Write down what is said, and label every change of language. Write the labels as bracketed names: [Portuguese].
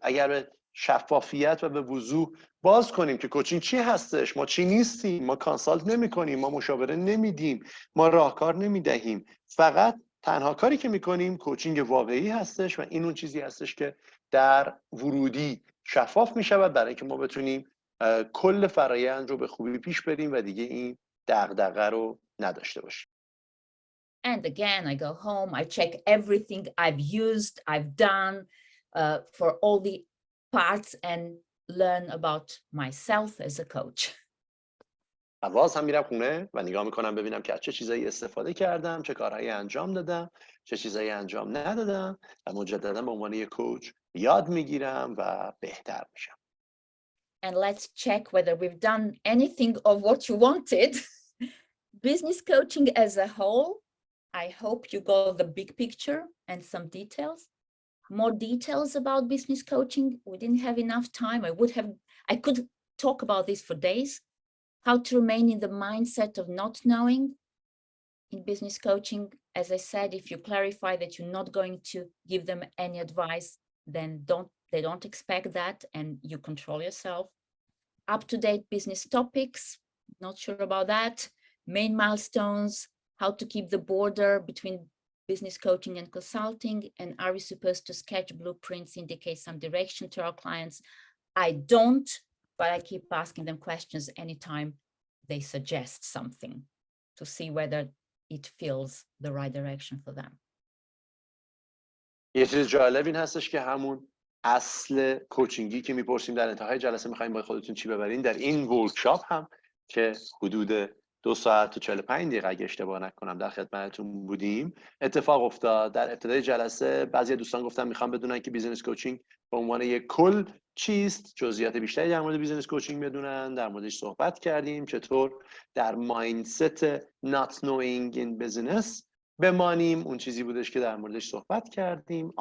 [Persian] اگر به شفافیت و به وضوح باز کنیم که کوچینگ چی هستش، ما چی نیستیم، ما کانسالت نمی کنیم، ما مشاوره نمیدیم، ما راهکار نمیدهیم، فقط تنها کاری که میکنیم کوچینگ واقعی هستش و این اون چیزی هستش که در ورودی شفاف میشود برای اینکه ما بتونیم کل فرایند رو به خوبی پیش بریم و دیگه این دغدغه رو نداشته باشیم. [English] And again, I go home, I check everything I've used, I've done for all the parts and learn about myself as a coach. [Persian] باز هم میرم خونه و نگاه میکنم ببینم که چه چیزایی استفاده کردم، چه کارهایی انجام دادم، چه چیزایی انجام ندادم و مجددا به عنوان یک کوچ یاد میگیرم و بهتر میشم. [English] And let's check whether we've done anything of what you wanted. Business coaching as a whole, I hope you got the big picture and some details. More details about business coaching. We didn't have enough time. I could talk about this for days. How to remain in the mindset of not knowing in business coaching. As I said, if you clarify that you're not going to give them any advice, then they don't expect that and you control yourself. Up-to-date business topics, not sure about that. Main milestones, how to keep the border between business coaching and consulting, and are we supposed to sketch blueprints, indicate some direction to our clients? I don't, but I keep asking them questions anytime they suggest something to see whether it feels the right direction for them. [Persian] یه چیز جالب این هستش که همون اصل کوچینگی که میپرسیم در انتهای جلسه میخوایم با خودتون چی ببرین، در این ورکشاپ هم که حدود 2 ساعت و 45 دقیقه اگه اشتباه نکنم در خدمتتون بودیم اتفاق افتاد. در ابتدای جلسه بعضی دوستان گفتن میخوام بدونن که بیزینس کوچینگ به عنوان یک کل چیست، جزئیات بیشتری در مورد بیزینس کوچینگ بدونن، در موردش صحبت کردیم، چطور در مایندست [English] not knowing in business [Persian] بمانیم، اون چیزی بودش که در موردش صحبت کردیم.